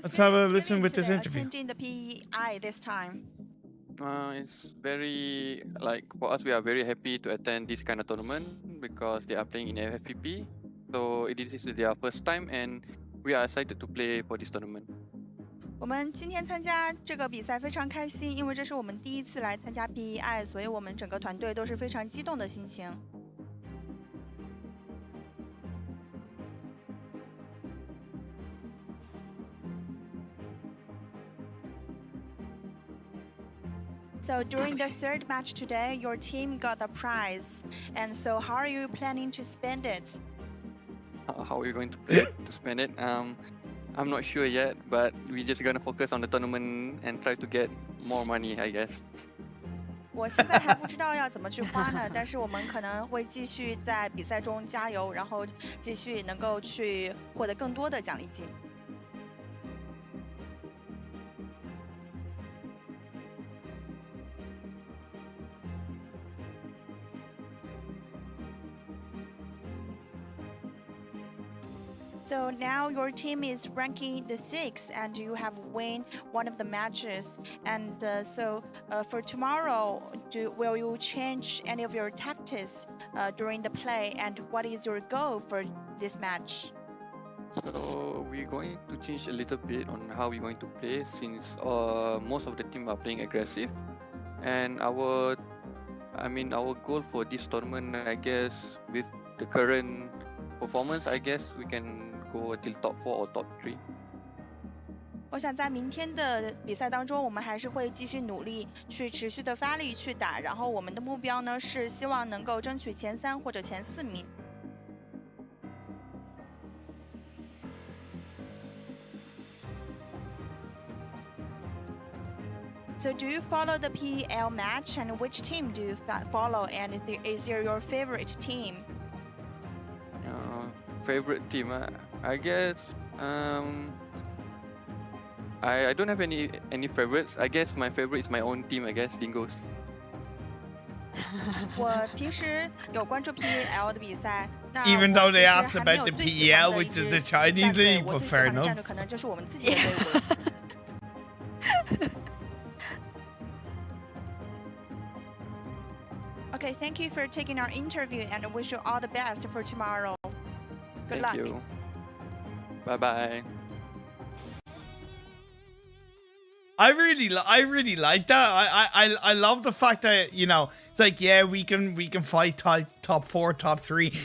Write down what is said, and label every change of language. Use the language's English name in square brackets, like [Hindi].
[English] Let's have a feeling listen with this today interview. Attending the PEI this time. It's very, like, for us, we are very happy to attend this kind of tournament because they are playing in FFP. So it is their first time, and we are excited to play for this tournament. [Chinese] 我们今天参加这个比赛非常开心，因为这是我们第一次来参加 PEI， 所以我们整个团队都是非常激动的心情。 [English] So during the 3rd match today, your team got the prize, and so how are you planning to spend it? How are we going to play to spend it? I'm not sure yet, but we're just gonna focus on the tournament and try to get more money, I guess. [Chinese] 我现在还不知道要怎么去花呢，但是我们可能会继续在比赛中加油，然后继续能够去获得更多的奖励金。 [English] So now your team is ranking the 6th, and you have won one of the matches. And so for tomorrow, will you change any of your tactics during the play? And what is your goal for this match? So we're going to change a little bit on how we're going to play, since most of the team are playing aggressive. And our goal for this tournament, I guess, with the current performance, I guess we can go till top 4 or top 3. [Chinese] 我想在明天的比赛当中，我们还是会继续努力，去持续的发力去打。然后我们的目标呢是希望能够争取前3或者前4名。 [English] So do you follow the PEL match, and which team do you follow? And is there your favorite team? Favorite team, I guess. I don't have any favorites. I guess my favorite is my own team. I guess Dingoz. [Chinese] 我平时有关注 PEL 的比赛。 [English] Even though they asked about the PEL, which is a Chinese league, but fair enough. [Chinese] 可能就是我们自己的队伍。 [English] Okay, thank you for taking our interview, and I wish you all the best for tomorrow. Good luck. Thank you. Bye bye. I really like that. I love the fact that, you know, it's like, yeah, we can fight top 4, top 3.